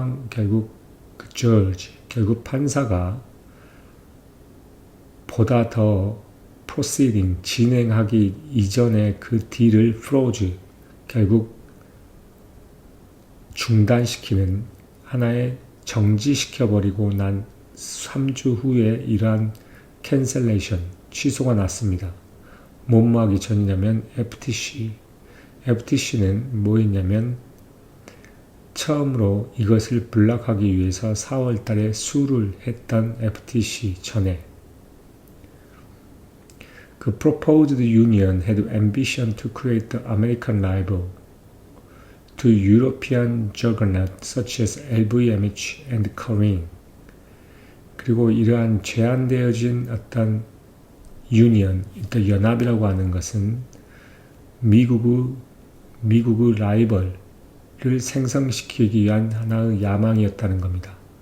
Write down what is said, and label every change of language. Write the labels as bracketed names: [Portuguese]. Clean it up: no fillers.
[Korean] 결국 결국 판사가 보다 더 진행하기 이전에 그 딜을 결국 중단시키는, 하나의 정지시켜버리고 난 3주 후에 이러한 캔슬레이션, 취소가 났습니다. 뭐뭐 하기 전이냐면 FTC는 뭐였냐면 처음으로 이것을 블락하기 위해서 4월 달에 수를 했던 FTC 전에 그 [English] proposed union had ambition to create the American rival to European juggernauts such as LVMH and Kering. [Korean] 그리고 이러한 제한되어진 어떤 유니언, 그러니까 연합이라고 하는 것은 미국의 라이벌을 생성시키기 위한 하나의 야망이었다는 겁니다.